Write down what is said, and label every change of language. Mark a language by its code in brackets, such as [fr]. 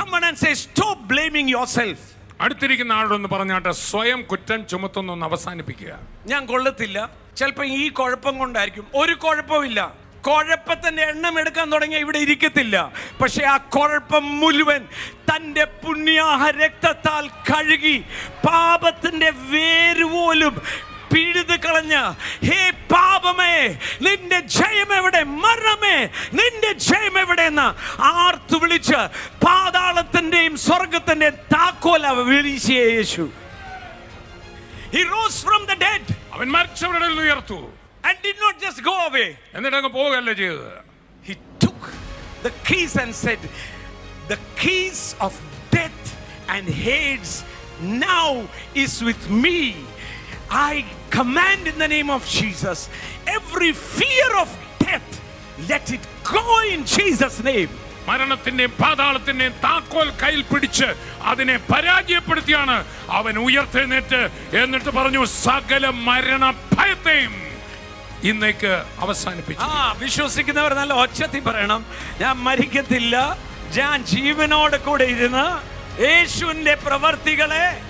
[en] and say, stop blaming yourself. [ml] അടുത്തിരിക്കുന്ന ആളോടൊന്ന് പറഞ്ഞാട്ടെ, സ്വയം കുറ്റം ചുമത്തുന്നൊന്ന് അവസാനിപ്പിക്കുക. ഞാൻ കൊള്ളത്തില്ല, ചിലപ്പോൾ ഈ കുഴപ്പം കൊണ്ടായിരിക്കും. ഒരു കുഴപ്പമില്ല. കുഴപ്പത്തിന്റെ എണ്ണം എടുക്കാൻ തുടങ്ങിയ ഇവിടെ ഇരിക്കത്തില്ല. പക്ഷെ ആ കുഴപ്പം മുഴുവൻ തന്റെ പുണ്യാഹ രക്തത്താൽ കഴുകി പാപത്തിന്റെ വേര് പോലും പിഴുത് കളഞ്ഞ, ഹേ പാപമേ നിന്റെ ജയം എവിടെ, മരണമേ നിന്റെ ജയം എവിടെ എന്ന് ആർത്തു വിളിച്ച് പാതാളത്തിന്റെയും സ്വർഗത്തിന്റെയും താക്കോൽ വിളിച്ച യേശു. [en] He rose from the dead. [ml] അവൻ മരിച്ചവരുടെ ഇടയിൽ ഉയർത്തു. [en] And did not just go away. [ml] എന്നിട്ട് അങ്ങ് പോവുകയല്ല ചെയ്തത്. [en] He took the keys and said, the keys of death and Hades now is with me. I command in the name of Jesus, every fear of death, let it go in Jesus' name. [ml] മരണത്തിന്റെയും പാതാളത്തിന്റെയും താക്കോൽ കയ്യിൽ പിടിച്ച് അതിനെ പരാജയപ്പെടുത്തിയാണ് അവൻ ഉയർത്തെഴുന്നേറ്റ്. എന്നിട്ട് പറഞ്ഞു, സകല മരണ ഭയത്തെയും ഇന്നേക്ക് അവസാനിപ്പിച്ചു. വിശ്വസിക്കുന്നവർ നല്ല ഒച്ചത്തിൽ പറയണം, ഞാൻ മരിക്കത്തില്ല, ഞാൻ ജീവനോട് കൂടെ ഇരുന്ന് യേശുവിന്റെ പ്രവർത്തികളെ